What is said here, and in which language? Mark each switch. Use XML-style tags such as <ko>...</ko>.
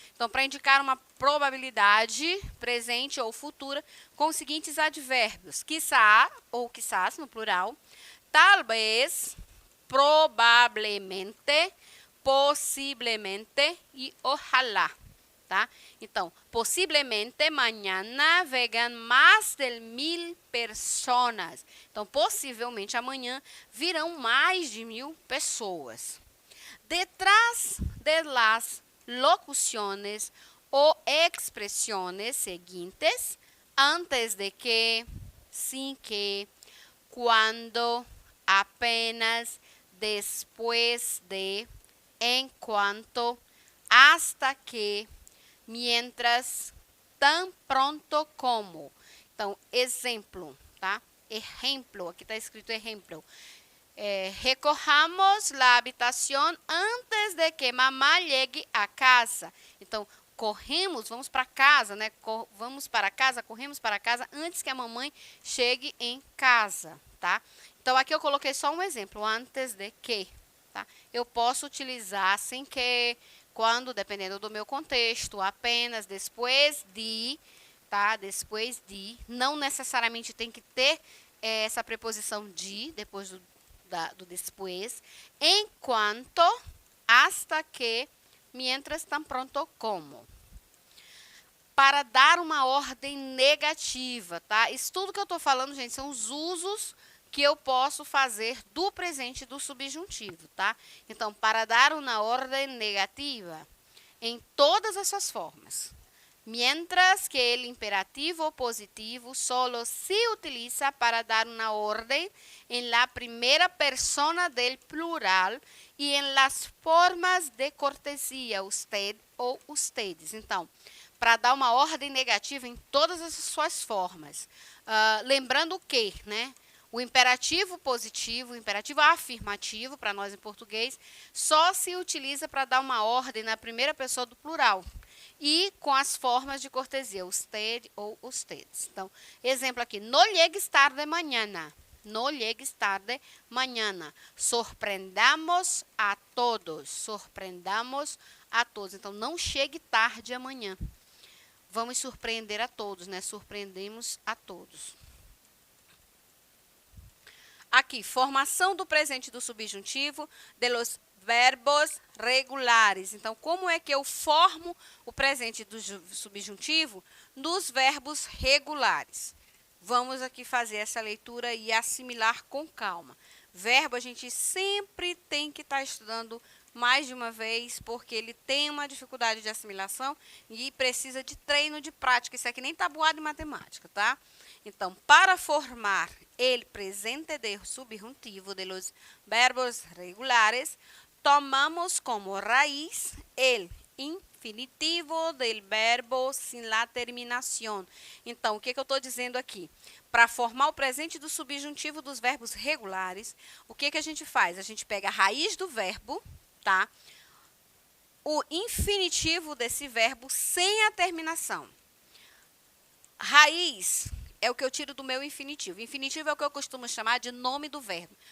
<pt>Então, para indicar uma probabilidade presente ou futura com os seguintes advérbios: quizá, ou quizás no plural, talvez, probablemente, possivelmente e ojalá. Tá? Então, possivelmente</pt> <es>mañana vengan más de 1000 personas.</es> <pt>Então, possivelmente amanhã virão mais de 1000 pessoas.</pt> <es>Detrás de las locuciones</es> <pt>ou expressões seguintes,</pt> <es>antes de que, sin que, quando, apenas, después de, en cuanto, hasta que, mientras, tan pronto como.</es> <pt>Então, exemplo, tá? Exemplo, aqui está escrito exemplo.</pt> <es>Recorramos a habitação antes de que mamá chegue a casa.</es> <pt>Então, corremos, vamos para casa, né? Vamos para casa, corremos para casa antes que a mamãe chegue em casa, tá? Então, aqui eu coloquei só um exemplo, antes de que, tá? Eu posso utilizar sem que, quando, dependendo do meu contexto, apenas, depois de, tá? Depois de, não necessariamente tem que ter essa preposição de, depois do después, enquanto,</pt> <es>hasta que, mientras, tan pronto como.</es> <pt>Para dar uma ordem negativa, tá? Isso tudo que eu estou falando, gente, são os usos que eu posso fazer do presente do subjuntivo, tá? Então, para dar uma ordem negativa, em todas essas formas.</pt> <es>Mientras que el imperativo positivo solo se utiliza para dar una orden en la primera persona del plural y en las formas de cortesia, usted ou ustedes.</es> <pt>Então, para dar uma ordem negativa em todas as suas formas. Lembrando que, né? O imperativo positivo, o imperativo afirmativo, para nós em português, só se utiliza para dar uma ordem na primeira pessoa do plural. E com as formas de cortesia, usted ou ustedes. Então, exemplo aqui,</pt> <es>no llegues tarde mañana. No llegues tarde mañana. Sorprendamos a todos. Sorprendamos a todos.</es> <pt>Então, não chegue tarde amanhã. Vamos surpreender a todos, né? Surpreendemos a todos. Aqui, formação do presente do subjuntivo, verbos regulares. Então, como é que eu formo o presente do subjuntivo nos verbos regulares? Vamos aqui fazer essa leitura e assimilar com calma. Verbo a gente sempre tem que estar estudando mais de uma vez, porque ele tem uma dificuldade de assimilação e precisa de treino de prática. Isso aqui nem tabuado de matemática, tá? Então,</pt> <es>para formar el presente de subjuntivo de los verbos regulares, tomamos como raíz el infinitivo del verbo sin la terminación.</es> <pt>Então, o que eu estou dizendo aqui? Para formar o presente do subjuntivo dos verbos regulares, o que a gente faz? A gente pega a raiz do verbo, tá? O infinitivo desse verbo sem a terminação. Raiz é o que eu tiro do meu infinitivo. Infinitivo é o que eu costumo chamar de nome do verbo.</pt>